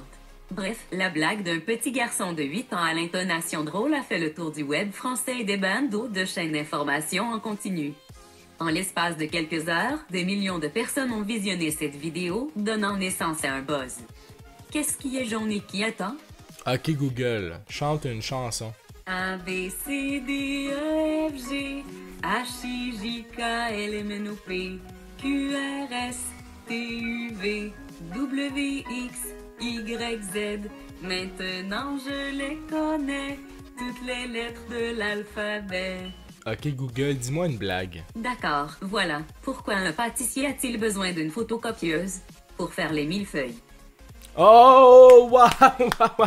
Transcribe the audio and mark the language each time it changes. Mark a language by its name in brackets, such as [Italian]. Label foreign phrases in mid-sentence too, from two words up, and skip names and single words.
[French] Bref, la blague d'un petit garçon de 8 ans à l'intonation drôle a fait le tour du web français et des bandeaux de chaînes d'information en continu. En l'espace de quelques heures, des millions de personnes ont visionné cette vidéo, donnant naissance à un buzz. Qu'est-ce qui est jaune et qui attend? Ok Google, chante une chanson. A, B, C, D, E, F, G, H, I, J, K, L, M, N, O, P, Q, R, S, T, U, V, W, X, Y, Z. Maintenant je les connais, toutes les lettres de l'alphabet. Ok Google, dis-moi une blague. D'accord, voilà. Pourquoi un pâtissier a-t-il besoin d'une photocopieuse? Pour faire les millefeuilles. Oh, wow!